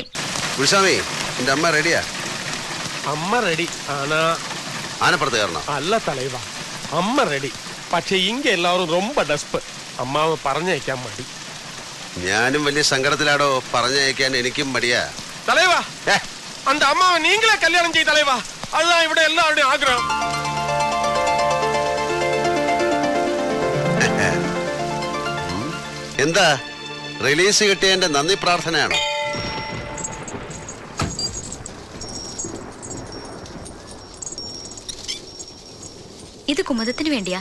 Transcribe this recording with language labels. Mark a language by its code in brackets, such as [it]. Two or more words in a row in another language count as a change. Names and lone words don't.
[ml] ഗുരുസ്വാമി, എന്റെ അമ്മ റെഡിയാ? അമ്മ റെഡി ആനാ? ആനപ്പുറത്ത് കയറണം. അല്ല തലൈവ, അമ്മ റെഡി. പക്ഷെ ഇങ്ങ എല്ലാവരും ரொம்ப ഡസ്പ്. അമ്മാവ് പറഞ്ഞയക്കാൻ മടി. ഞാനും വലിയ സങ്കടത്തിലാടോ. പറഞ്ഞയക്കാൻ എനിക്കും മടിയാ. തലൈവ, [ta] அந்த அம்மாவை நீங்களே கல்யாணம் செய்ய தலைவா. அதுதான் ഇവിടെ எல்லாருடைய ஆഗ്രഹம். [ml] എന്താ റിലീസ് കിട്ടിയതിന്റെ നന്ദി പ്രാർത്ഥനയാണോ? ഇത് കുമുദത്തിന് വേണ്ടിയാ.